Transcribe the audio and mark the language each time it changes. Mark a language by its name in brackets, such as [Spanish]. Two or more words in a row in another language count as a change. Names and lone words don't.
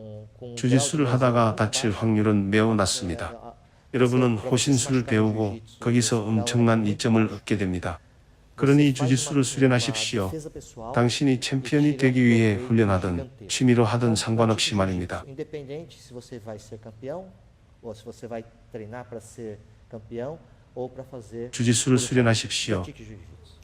[Korean] 주짓수를 하다가 다칠 확률은 매우 낮습니다. 여러분은 호신술을 배우고 거기서 엄청난 이점을 얻게 됩니다. 그러니 주짓수를 수련하십시오. 당신이 챔피언이 되기 위해 훈련하든 취미로 하든 상관없이 말입니다. [Portuguese] Independente se você vai ser campeão ou se você vai treinar para ser campeão ou para fazer [Korean] 주짓수를 수련하십시오. [Portuguese] pratique jiu-jitsu.